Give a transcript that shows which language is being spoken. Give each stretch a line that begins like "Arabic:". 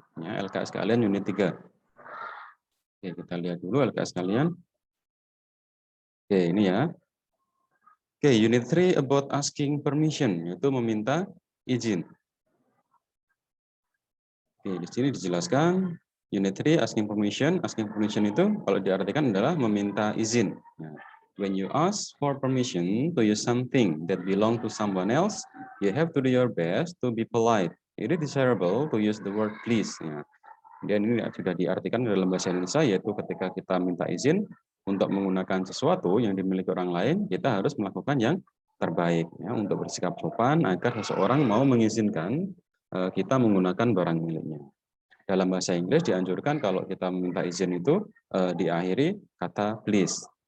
Indonesian: Ya, LKS kalian unit 3. Oke, kita lihat dulu LKS kalian. Oke, ini ya. Oke, unit 3 about asking permission, yaitu meminta izin. Oke, di sini dijelaskan unit 3 asking permission. Asking permission itu kalau diartikan adalah meminta izin.
English: Nah, when you ask for permission to use something that belong to someone else, you have to do your best to be polite. It is desirable to use the word please.
Indonesian: Ya. Dan ini sudah diartikan dalam bahasa Indonesia, yaitu ketika kita minta izin untuk menggunakan sesuatu yang dimiliki orang lain, kita harus melakukan yang terbaik ya, untuk bersikap sopan agar seseorang mau mengizinkan kita menggunakan barang miliknya. Dalam bahasa Inggris dianjurkan kalau kita meminta izin itu diakhiri kata please.